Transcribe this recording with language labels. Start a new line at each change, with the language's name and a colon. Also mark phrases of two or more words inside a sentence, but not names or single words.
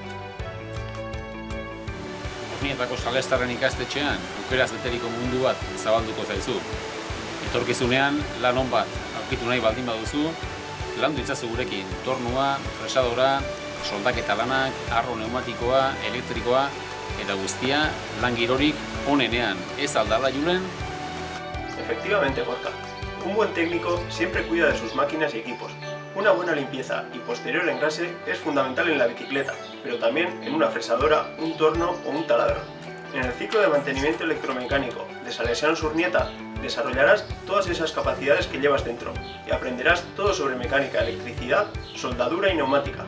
Basque: Urnietako salestarren ikastetxean, aukeraz beteriko mundu bat zabalduko zaizu. Etorkizunean, lan on bat aurkitu nahi baldin baduzu, lan ditzazu gurekin tornua, fresadora, soldaketa lanak, arro pneumatikoa, elektrikoa, eta guztia lan girorik onenean, ez aldala julen?
Spanish: Efectivamente, Gorka. Un buen técnico siempre cuida de sus máquinas y equipos. Una buena limpieza y posterior engrase es fundamental en la bicicleta, pero también en una fresadora, un torno o un taladro. En el ciclo de mantenimiento electromecánico de Salesianos Urnieta desarrollarás todas esas capacidades que llevas dentro y aprenderás todo sobre mecánica, electricidad, soldadura y neumática.